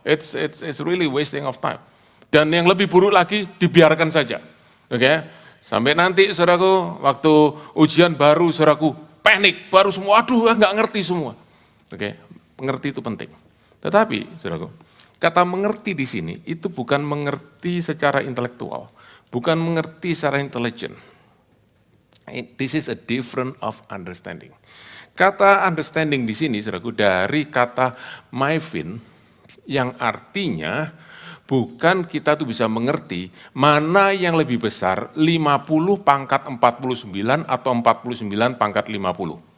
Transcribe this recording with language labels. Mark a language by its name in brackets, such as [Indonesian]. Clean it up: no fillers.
[English] It's really wasting of time. [Indonesian] Dan yang lebih buruk lagi, dibiarkan saja. Oke, sampai nanti saudaraku, waktu ujian baru saudaraku panik, baru semua, aduh nggak ngerti semua. Oke, mengerti itu penting. Tetapi saudaraku, kata mengerti di sini itu bukan mengerti secara intelektual. Bukan mengerti secara intelijen. [English] This is a different of understanding. [Indonesian] Kata understanding di sini, saudaraku, dari kata maivin, yang artinya bukan kita tuh bisa mengerti mana yang lebih besar, 50 pangkat 49 atau 49 pangkat 50.